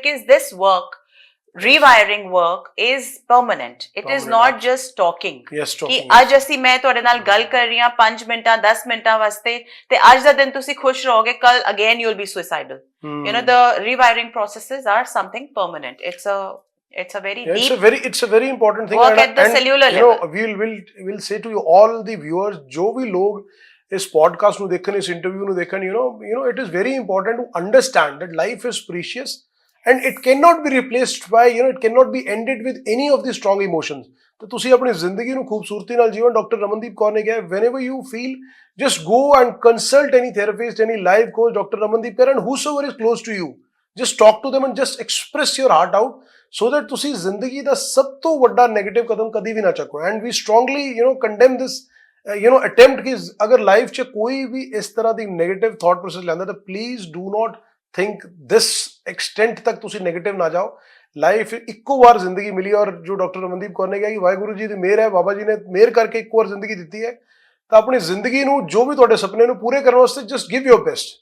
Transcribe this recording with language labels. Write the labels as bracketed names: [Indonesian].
[English] because this work, rewiring work is permanent, it is not just talking [Punjabi] ਕਿ ਅੱਜ ਅਸੀਂ ਮੈਂ ਤੁਹਾਡੇ ਨਾਲ ਗੱਲ ਕਰ ਰਹੀ ਹਾਂ 5 ਮਿੰਟਾਂ 10 ਮਿੰਟਾਂ ਵਾਸਤੇ ਤੇ ਅੱਜ ਦਾ ਦਿਨ ਤੁਸੀਂ ਖੁਸ਼ ਰਹੋਗੇ, ਕੱਲ [English] again you'll be suicidal. The rewiring processes are something permanent. It's a very deep, it's a very important thing, work at the cellular level. we'll say to you all the viewers, [Punjabi] ਜੋ ਵੀ ਲੋਗ ਇਸ podcast ਨੂੰ ਦੇਖਣ, [English] ਇਸ interview ਨੂੰ ਦੇਖਣ, it is very important to understand that life is precious and it cannot be replaced by it cannot be ended with any of the strong emotions. [Punjabi] तो ਤੁਸੀਂ ਆਪਣੀ ਜ਼ਿੰਦਗੀ ਨੂੰ ਖੂਬਸੂਰਤੀ ਨਾਲ ਜੀਵਨ। ਡਾਕਟਰ ਰਮਨਦੀਪ ਕੌਰ ਨੇ ਕਿਹਾ, [English] whenever you feel, just go and consult any therapist, any life coach, Dr. Ramandeep Kaur, and whosoever is close to you, just talk to them and just express your heart out, so that [Punjabi] ਤੁਸੀਂ ਜ਼ਿੰਦਗੀ ਦਾ ਸਭ ਤੋਂ ਵੱਡਾ negative ਕਦਮ ਕਦੀ ਵੀ ਨਾ ਚੱਕੋ। [English] and we strongly condemn this attempt [Punjabi] ਕਿ ਅਗਰ ਲਾਈਫ 'ਚ ਕੋਈ ਵੀ ਇਸ ਤਰ੍ਹਾਂ ਦੀ ਨੈਗੇਟਿਵ ਥਾਟ ਪ੍ਰੋਸੈਸ ਲੈਂਦਾ ਤਾਂ [English] please do not think this extent [Punjabi] ਤੱਕ ਤੁਸੀਂ ਨੈਗੇਟਿਵ ਨਾ ਜਾਓ। ਲਾਈਫ ਇੱਕੋ ਵਾਰ ਜ਼ਿੰਦਗੀ ਮਿਲੀ, ਔਰ ਜੋ ਡਾਕਟਰ ਰਮਨਦੀਪ ਕੌਰ ਨੇ ਕਿਹਾ ਕਿ ਵਾਹਿਗੁਰੂ ਜੀ ਦੀ ਮਿਹਰ ਹੈ, ਬਾਬਾ ਜੀ ਨੇ ਮਿਹਰ ਕਰਕੇ ਇੱਕ ਵਾਰ ਜ਼ਿੰਦਗੀ ਦਿੱਤੀ ਹੈ, ਤਾਂ ਆਪਣੀ ਜ਼ਿੰਦਗੀ ਨੂੰ, ਜੋ ਵੀ ਤੁਹਾਡੇ ਸੁਪਨੇ ਨੂੰ ਪੂਰੇ ਕਰਨ ਵਾਸਤੇ [English] Just give your best.